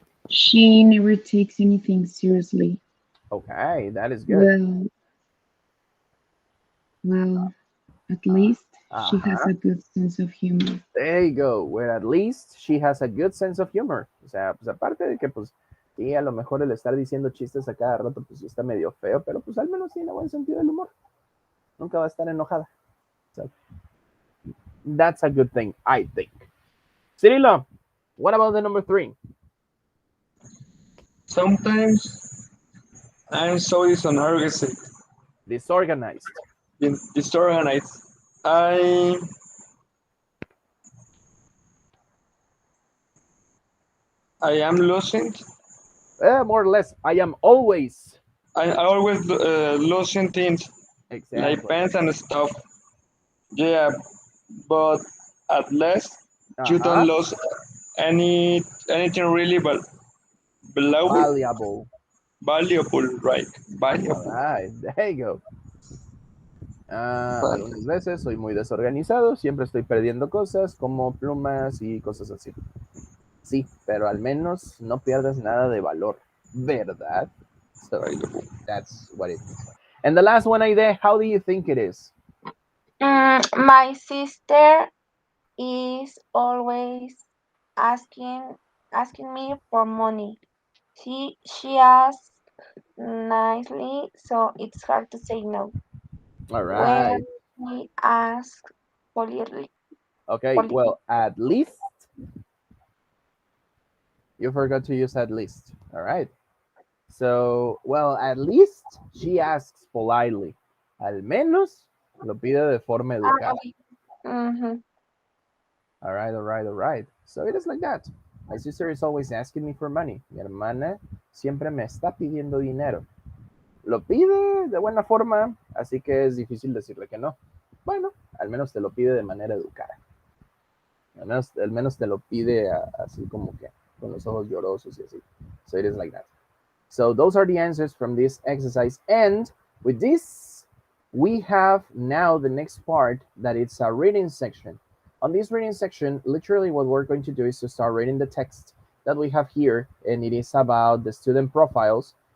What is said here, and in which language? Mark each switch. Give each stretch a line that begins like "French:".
English: She never takes anything seriously. Okay, that is good. Well, at least she has a good sense of humor. There you go. Where at least she has a good sense of humor.
Spanish: O sea, pues aparte de que pues sí, a lo mejor el estar diciendo chistes a cada rato pues sí está medio feo, pero pues al menos tiene buen sentido del humor. Nunca va a estar enojada.
English: So, that's a good thing, I think. Cirilo, what about the number 3? Sometimes I'm so disorganized. Disorganized. Disorganized. I am losing. More or less. I am always. I always losing things Exactly. like pens and stuff. Yeah, but at least you don't lose anything really valuable. Valuable, right? Valuable. All right, there you go.
Spanish: Algunas veces soy muy desorganizado, siempre estoy perdiendo cosas como plumas y cosas así. Sí, pero al menos no pierdes nada de valor, ¿verdad?
English: So, that's what it is. And the last one, Aide, how do you think it is? My sister is always asking me for money. She asks nicely, so it's hard to say no. All right. she asks politely, Okay. politely. Well, at least you forgot to use at least. All right. So, well, at least she asks politely.
Spanish: Al menos lo pide de forma educada.
English: Okay. Mm-hmm. All right, all right, all right. So it is like that. My sister is always asking me for money.
Spanish: Mi hermana siempre me está pidiendo dinero. Lo pide de buena forma, así que es difícil decirle que no. Bueno, al menos te lo pide de manera educada. Al menos te lo pide así como que con los ojos llorosos y así.
English: So it is like that. So those are the answers from this exercise. And with this, we have now the next part that it's a reading section. On this reading section, literally what we're going to do is to start reading the text that we have here, and it is about the student profiles.